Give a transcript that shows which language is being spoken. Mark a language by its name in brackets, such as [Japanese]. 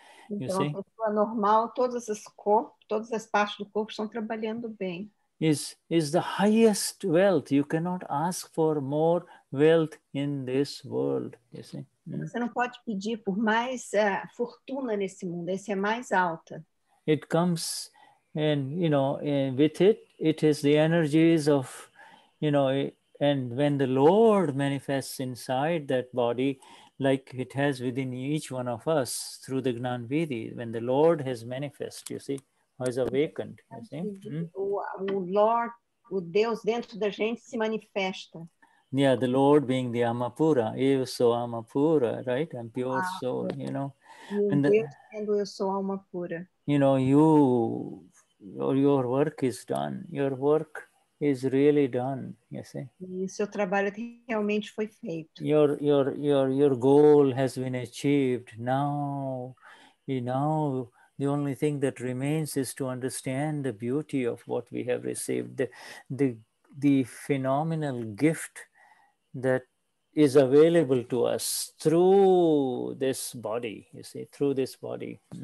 [Portuguese] Então, a pessoa normal, todas as partes do corpo estão trabalhando bem. [English] Is the highest wealth. You cannot ask for more wealth in this world. You see? [Portuguese] Você não pode pedir por mais fortuna nesse mundo. Esse é mais alta. [English] It comes, and with it is the energies of, and when the Lord manifests inside that body, like it has within each one of us through the Gnan Vidhi, when the Lord has manifest, you see, has awakened, you see. [Portuguese] O Lord, o Deus dentro da gente se manifesta. [English] Yeah, the Lord being the Amapura. [Portuguese] Eu sou Amapura, [English] right? I'm pure soul, you know. And [Portuguese] Deus sendo eu sou alma pura. [English] You know, your work is done. Your work is really done, you see. [Portuguese] E seu trabalho realmente foi feito. [English] Your goal has been achieved. Now, the only thing that remains is to understand the beauty of what we have received, the phenomenal gift that is available to us through this body, you see, through this body.